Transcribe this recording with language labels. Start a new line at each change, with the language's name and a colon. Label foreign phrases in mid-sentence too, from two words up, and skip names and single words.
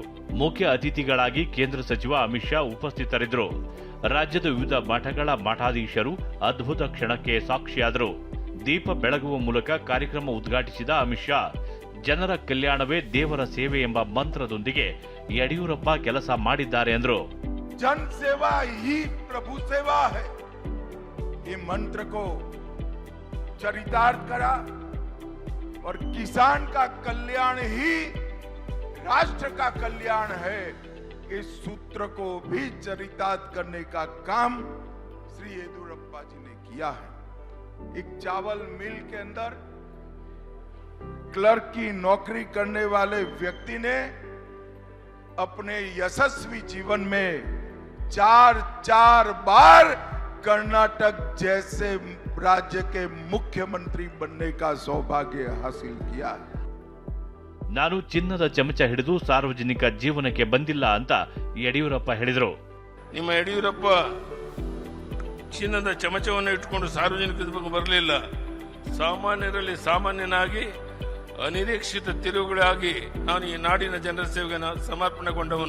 Kannada: ಮುಖ್ಯ ಅತಿಥಿಗಳಾಗಿ ಕೇಂದ್ರ ಸಚಿವ ಅಮಿತ್ ಶಾ ಉಪಸ್ಥಿತರಿದ್ದರು. ರಾಜ್ಯದ ವಿವಿಧ ಮಠಗಳ ಮಠಾಧೀಶರು ಅದ್ಭುತ ಕ್ಷಣಕ್ಕೆ ಸಾಕ್ಷಿಯಾದರು. ದೀಪ ಬೆಳಗುವ ಮೂಲಕ ಕಾರ್ಯಕ್ರಮ ಉದ್ಘಾಟಿಸಿದ ಅಮಿತ್ ಶಾ, ಜನರ ಕಲ್ಯಾಣವೇ ದೇವರ ಸೇವೆ ಎಂಬ ಮಂತ್ರದೊಂದಿಗೆ ಯಡಿಯೂರಪ್ಪ ಕೆಲಸ ಮಾಡಿದ್ದಾರೆ ಎಂದರು.
Hindi: जन सेवा ही प्रभु सेवा है, ये मंत्र को चरितार्थ करा और किसान का कल्याण ही राष्ट्र का कल्याण है, इस सूत्र को भी चरितार्थ करने का काम श्री येदियुरप्पा जी ने किया है. एक चावल मिल के अंदर क्लर्क की नौकरी करने वाले व्यक्ति ने अपने यशस्वी जीवन में चार बार कर्नाटक जैसे राज्य के मुख्यमंत्री बनने का सौभाग्य हासिल किया है.
Kannada: ನಾನು ಚಿನ್ನದ ಚಮಚ ಹಿಡಿದು ಸಾರ್ವಜನಿಕ ಜೀವನಕ್ಕೆ ಬಂದಿಲ್ಲ ಅಂತ ಯಡಿಯೂರಪ್ಪ ಹೇಳಿದರು. ನಿಮ್ಮ ಯಡಿಯೂರಪ್ಪ ಚಿನ್ನದ ಚಮಚವನ್ನು ಇಟ್ಟುಕೊಂಡು ಸಾರ್ವಜನಿಕರ ಬಗ್ಗೆ ಬರಲಿಲ್ಲ. ಸಾಮಾನ್ಯರಲ್ಲಿ ಸಾಮಾನ್ಯನಾಗಿ ಅನಿರೀಕ್ಷಿತ ತಿರುವುಗಳಾಗಿ ನಾನು ಈ ನಾಡಿನ ಜನರ ಸೇವೆಗೆ ಸಮರ್ಪಣೆಗೊಂಡವನು.